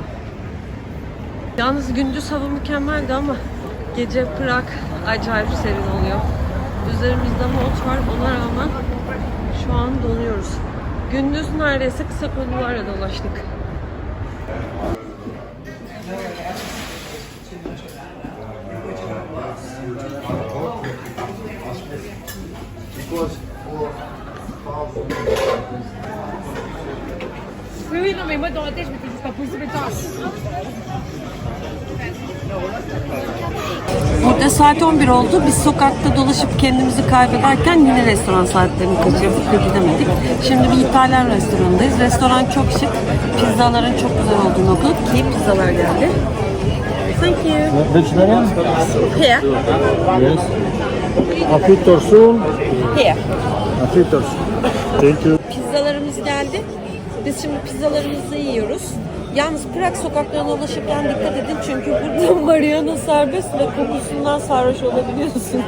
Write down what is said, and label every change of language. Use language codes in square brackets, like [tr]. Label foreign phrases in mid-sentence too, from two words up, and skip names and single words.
[tr] Yalnız gündüz hava mükemmeldi ama gece Prag acayip serin oluyor. Üzerimizde mont var, ona rağmen şu an donuyoruz. Gündüz neredeyse kısa kollularla dolaştık. [fr] Oui, non, mais moi dans la tête, je m'étais dit c'est pas possible et toi. [tr] Burada saat 11 oldu. Biz sokakta dolaşıp kendimizi kaybederken yine restoran saatlerini kaçırdık ve gidemedik. Şimdi bir İtalyan restoranındayız. Restoran çok şık. Pizzaların çok güzel olduğunu okuduk ki pizzalar geldi. [en] Thank you. Vegetarian? Here. Yes. Affitto soon. Here. Affitto. Thank you. [tr] Pizzalarımız geldi. Biz şimdi pizzalarımızı yiyoruz. Yalnız Prag sokaklarına dolaşırken dikkat edin çünkü burada marihuana serbest ve kokusundan sarhoş olabiliyorsunuz.